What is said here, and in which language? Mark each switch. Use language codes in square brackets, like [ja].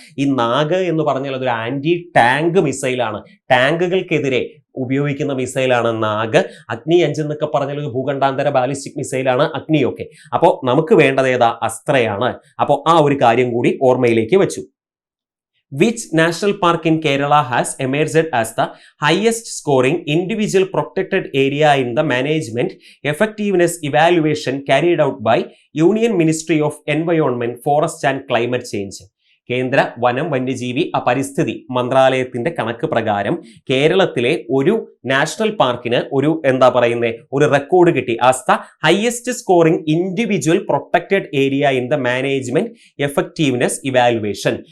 [ml] ഈ നാഗ് എന്ന് പറഞ്ഞാൽ അതൊരു ആന്റി ടാങ്ക് മിസൈലാണ്. ടാങ്കുകൾക്കെതിരെ ഉപയോഗിക്കുന്ന മിസൈലാണ് നാഗ്. അഗ്നി 5 എന്നൊക്കെ പറഞ്ഞാൽ ഒരു ഭൂഖണ്ഡാന്തര ബാലിസ്റ്റിക് മിസൈലാണ് അഗ്നിയൊക്കെ. അപ്പോൾ നമുക്ക് വേണ്ടത് ഏതാ, അസ്ത്രയാണ്. അപ്പോൾ ആ ഒരു കാര്യം കൂടി ഓർമ്മയിലേക്ക് വെച്ചു. [en] Which national park in Kerala has emerged as the highest scoring individual protected area in the management effectiveness evaluation carried out by Union Ministry of Environment, Forest and Climate Change? [ml] കേന്ദ്ര വനം വന്യജീവി പരിസ്ഥിതി മന്ത്രാലയത്തിന്റെ കണക്ക് പ്രകാരം കേരളത്തിലെ ഒരു നാഷണൽ പാർക്കിന് ഒരു റെക്കോർഡ് കിട്ടി [en] As the highest scoring individual protected area in the management effectiveness evaluation.